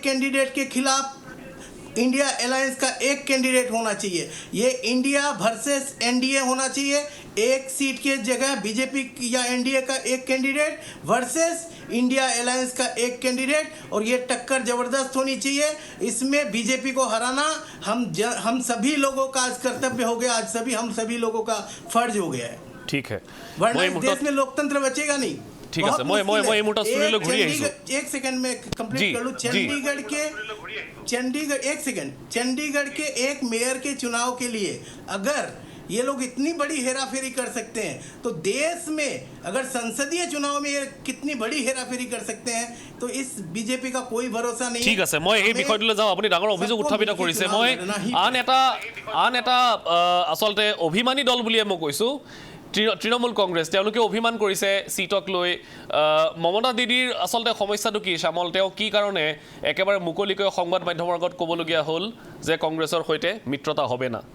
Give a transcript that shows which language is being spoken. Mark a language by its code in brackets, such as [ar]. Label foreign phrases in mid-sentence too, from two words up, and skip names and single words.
[hi] कैंडिडेट के खिलाफ इंडिया अलायंस का एक कैंडिडेट होना चाहिए ये इंडिया वर्सेस एनडीए होना चाहिए एक सीट के जगह बीजेपी या एनडीए का एक कैंडिडेट वर्सेस इंडिया अलायंस का एक कैंडिडेट और ये टक्कर जबरदस्त होनी चाहिए इसमें बीजेपी को हराना हम सभी लोगों का आज कर्तव्य हो गया आज हम सभी लोगों का फर्ज हो गया है ठीक है वरना इस देश में लोकतंत्र बचेगा नहीं ठीक है मैं [as] এই মুহূৰ্তত ষ্টুডিঅ'লৈ ঘূৰি আহিছোঁ [hi] एक सेकंड में कंप्लीट कर लूं चंडीगढ़ के एक मेयर के चुनाव के लिए अगर ये लोग इतनी बड़ी हेराफेरी कर सकते हैं तो देश में अगर संसदीय चुनाव में ये कितनी बड़ी हेराफेरी कर सकते हैं तो इस बीजेपी का कोई भरोसा नहीं [as] ঠিক আছে মই এই বিষয়টোলৈ যাওঁ আপুনি ডাঙৰ অভিযোগ উত্থাপিত কৰিছে মই আন এটা আচলতে অভিমানী দল বুলিয়ে মই কৈছোঁ তৃণমূল কংগ্ৰেছ তেওঁলোকে অভিমান কৰিছে সিটক লৈ মমতা দিদিৰ আচলতে সমস্যাটো কি শ্যামল তেওঁ কি কাৰণে একেবাৰে মুকলিকৈ সংবাদ মাধ্যমৰ আগত ক'বলগীয়া হ'ল যে কংগ্ৰেছৰ সৈতে মিত্ৰতা [bn] হবে না